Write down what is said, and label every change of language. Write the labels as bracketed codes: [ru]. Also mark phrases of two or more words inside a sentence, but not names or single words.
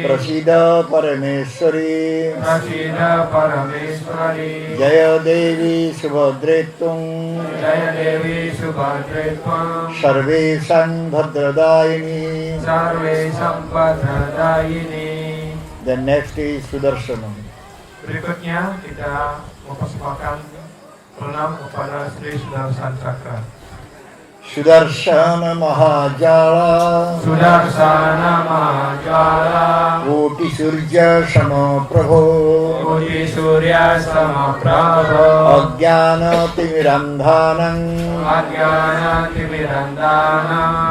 [sa] Prasida Parameshwari Prasida Parameshwari Jaya Devi Subhadretum Jaya Devi Subhadretvam Sarveshan Bhadradayini. Sarve Sampradayini. [en] Then next is Sudarshanam. [id] Berikutnya kita mempersembahkan pranam kepada Sri Sudarshan Cakra. [sa] Sudarshana Mahajala Sudarsana Mahajala Koti Surya Samaprabho Koti Surya Samaprabho Ajnana Timirandhanam Ajnana Timirandana